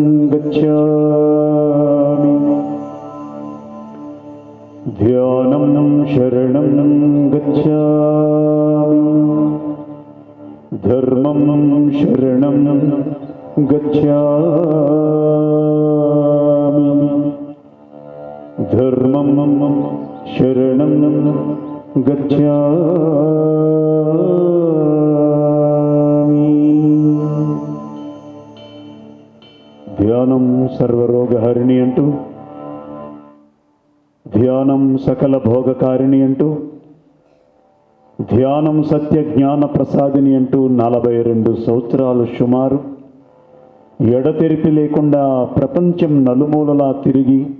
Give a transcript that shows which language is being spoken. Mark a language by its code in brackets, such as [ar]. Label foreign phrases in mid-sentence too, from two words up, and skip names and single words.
[pi] गच्छामि ध्यानं शरणं गच्छामि धर्मं शरणं गच्छामि धर्मं शरणं गच्छामि। [te] ధ్యానం సర్వరోగహరిణి అంటూ, ధ్యానం సకల భోగకారిణి అంటూ, ధ్యానం సత్య జ్ఞాన ప్రసాదిని అంటూ 42 సంవత్సరాలు సుమారు ఎడతెరిపి లేకుండా ప్రపంచం నలుమూలలా తిరిగి